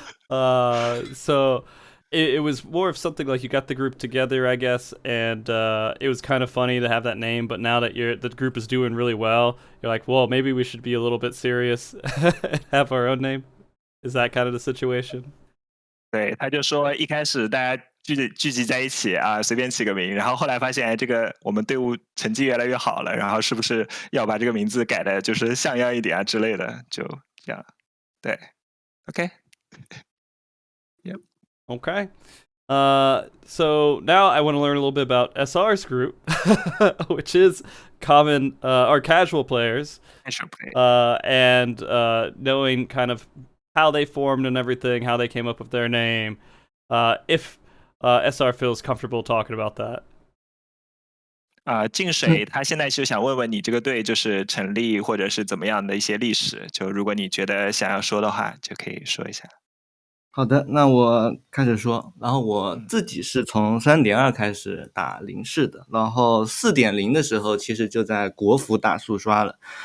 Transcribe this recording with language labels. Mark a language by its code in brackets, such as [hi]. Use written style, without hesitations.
[en] So it was more of something like you got the group together, I guess, and it was kind of funny to have that name. But now that the group is doing really well, you're like, well, maybe we should be a little bit serious and have our own name. Is that kind of the situation? [zh] 对，他就说一开始大家聚集在一起啊，随便起个名，然后后来发现，哎，这个我们队伍成绩越来越好了，然后是不是要把这个名字改的就是像样一点啊之类的，就这样。对 ，OK。Yep. Okay. [en] So now I want to learn a little bit about SR's group, which is common or casual players, and knowing kind of how they formed and everything, how they came up with their name. If SR feels comfortable talking about that. [zh] 静水他现在就想问问你这个队就是成立或者是怎么样的一些历史，就如果你觉得想要说的话，就可以说一下。好的，那我开始说。然后我自己是从3.2开始打零式的，然后4.0的时候其实就在国服打速刷了。